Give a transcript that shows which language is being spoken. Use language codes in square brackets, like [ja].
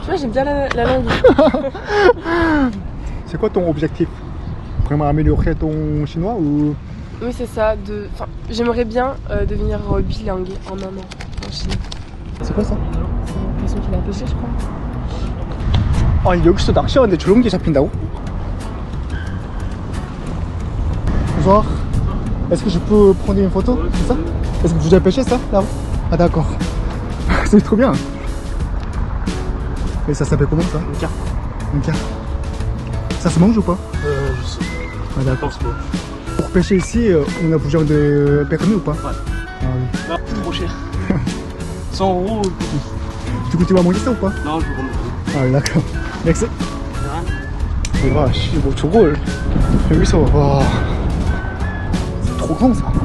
[fr] tu vois, j'aime bien la langue. C'est quoi ton objectif? Vraiment améliorer ton chinois ou? Oui, c'est ça. J'aimerais bien devenir bilingue en un an en Chine. C'est quoi ça? C'est un poisson qu'il a pêché, je crois. [ko] 아니 여기서 낚시하는데 저런 게 잡힌다고? [fr] Bonsoir. Est-ce que je peux prendre une photo? C'est ça? Est-ce que vous avez pêché ça là? Ah d'accord. C'est trop bien. Et ça s'appelle comment ça? Un car. Ça se mange ou pas? Je sais. Ah d'accord. Pour pêcher ici, on a besoin de permis ou pas? Ouais. Ah oui. Non, c'est trop cher. 100 €. Du coup tu vas manger ça ou pas? Non, je vais remonter. 아, d'accord. Merci. [ko] 와, 씨, 뭐 저걸 여기서 와, [fr] c'est trop grand ça.